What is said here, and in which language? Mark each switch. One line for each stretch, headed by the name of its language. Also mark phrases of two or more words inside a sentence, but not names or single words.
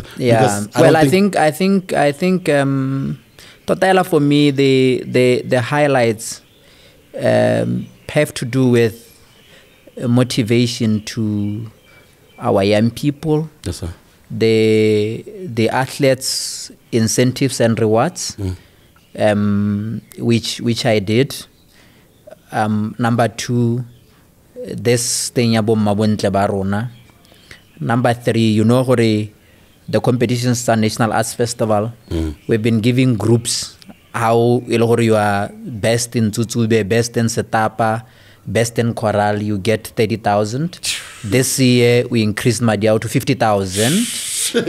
English: Well, I think Totala for me the highlights have to do with motivation to our young people. Yes, sir. The athletes' incentives and rewards, which I did. Number 2. This thing about
Tswana: mabontle ba rona.
English: Number 3, you know gore the competitions are National Arts Festival. We've been giving groups how you are best in Tutsube, best in Setapa, best in Choral, you get 30,000. This year we increased Madiao to 50,000.